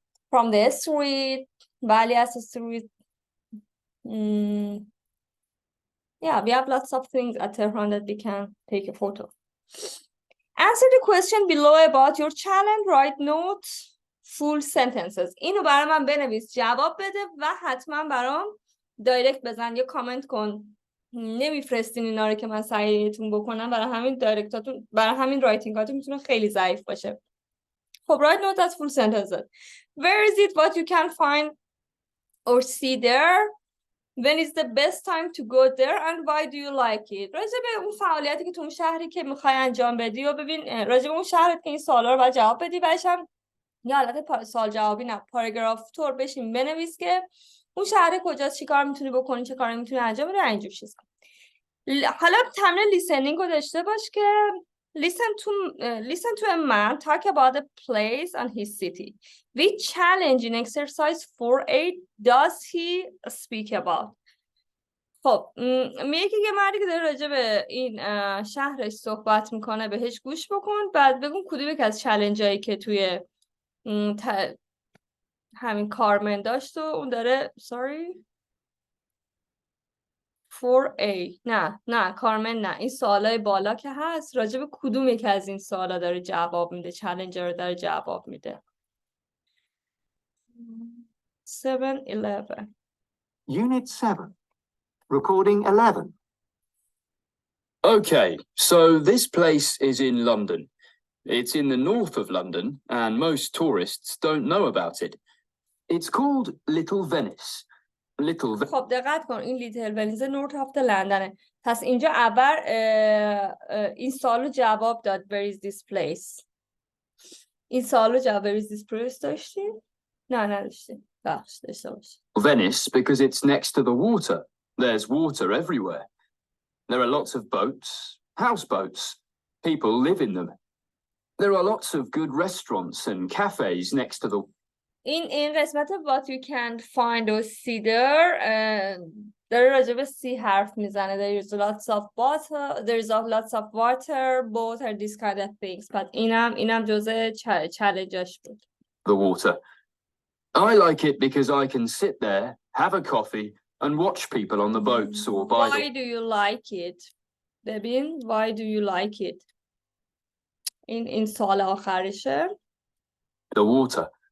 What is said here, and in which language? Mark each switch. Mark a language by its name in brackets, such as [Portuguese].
[English] From the street, Valley Asra street. Yeah, we have lots of things at Tehran that we can take a photo. Answer the question below about your challenge. Write notes, full sentences. [Persian] اینو برای من بنویس، جواب بده و حتما برام دایرکت بزن یا کامنت کن. نمیفرستین اینا رو که من سعیتون بکنم، برای همین رایتینگاتون میتونه خیلی ضعیف باشه. [English] خب write notes as full sentences. Where is it what you can find or see there? When is the best time to go there and why do you like it? [Persian] راجع به اون فعالیتی که تو اون شهری که میخوای انجام بدی و ببین راجع به اون شهرت که این سوالا رو باید جواب بدی. بعدش هم یا حالت سوال جوابی نه، پاراگراف طور بشین بنویس که اون شهر کجاست، چی کار میتونی بکنی، چه کاری میتونی انجام بدی، اینجور چیزا. حالا تمرین لیسنینگ رو داشته باش که [English] listen to a man talk about a place and his city. Which challenge in exercise 4A does he speak about? [Persian] خب میگه که یه مردی که داره راجع به این شهرش صحبت میکنه بهش گوش بکن، بعد بگون کدوم یک از چالنجایی که توی همین کارمند داشت و اون داره 4A نه کارمن نه، این سوالای بالا که هست راجع به کدوم یک از این سوالا داره جواب میده، چالنجر رو داره جواب میده. [English] 7-11 Unit 7 Recording 11 Okay, so this place is in London. It's in the north of London and most tourists don't know about it. It's called Little Venice. [Persian] خب دقت کن، این لیتل ونیز نورت آف لندنه. پس اینجا اول این سوالو جواب داد [English] where is this place. [Persian] این سوالو جواب [English] where is this place [Persian] داشتیم؟ نه نداشتیم. بخش داشته باشه. [English] Venice because it's next to the water. There's water everywhere. There are lots of boats, houseboats. People live in them. There are lots of good restaurants and cafes next to the... [Persian] این قسمت [English] what you can find or see there [Persian] داره راجع به سی حرف میزنه. [English] There is lots of water, there is lots of water, both are these kind of things. but [Persian] اینم جزء چالنجاش بود. [English] The water. I like it because I can sit there, have a coffee, and watch people on the boats or by Why do you like it? [Persian] ببین [English] why do you like it? [Persian] این سوال آخرشه. [English] the water.